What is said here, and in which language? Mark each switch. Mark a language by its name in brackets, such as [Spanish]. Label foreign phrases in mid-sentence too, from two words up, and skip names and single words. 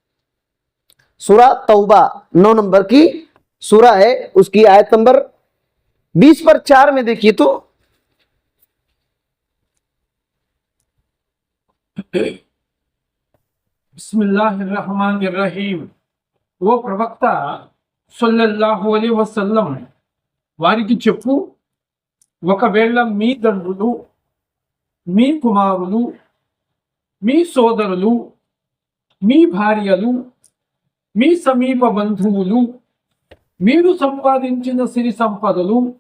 [Urdu] سورہ توبہ 9 نمبر کی سورہ ہے، اس کی آیت نمبر 20 پر 4 میں دیکھیے تو [Arabic] بسم اللہ الرحمن الرحیم. [Telugu] ఓ ప్రవక్త [Arabic] صلى الله عليه وسلم [Telugu] వారికి చెప్పు, ఒకవేళ మీ తండ్రులు, మీ కుమారులు, మీ సోదరులు, మీ భార్యలు, మీ సమీప బంధువులు, మీరు సంపాదించిన సిరి సంపదలు,